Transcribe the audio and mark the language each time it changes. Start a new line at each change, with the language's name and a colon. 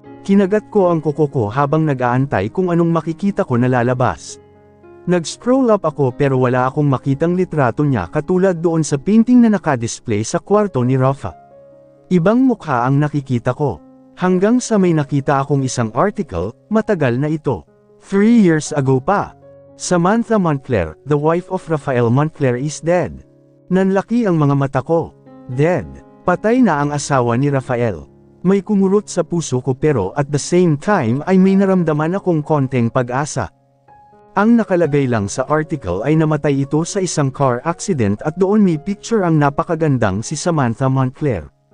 Filipino: Kinagat ko ang kuko ko habang nag-aantay kung anong makikita ko na lalabas. Nag-scroll up ako pero wala akong makitang litrato niya katulad doon sa painting na nakadisplay sa kwarto ni Rafa. Ibang mukha ang nakikita ko. Hanggang sa may nakita akong isang article, matagal na ito.
English: 3 years ago pa. Samantha Montclair, the wife of Rafael Montclair is dead.
Filipino: Nanlaki ang mga mata ko. Dead. Patay na ang asawa ni Rafael. May kumurot sa puso ko pero
English: at the same time
Filipino: ay may naramdaman akong konting pag-asa. Ang nakalagay lang sa article ay namatay ito sa isang car accident at doon may picture ang napakagandang si Samantha Montclair.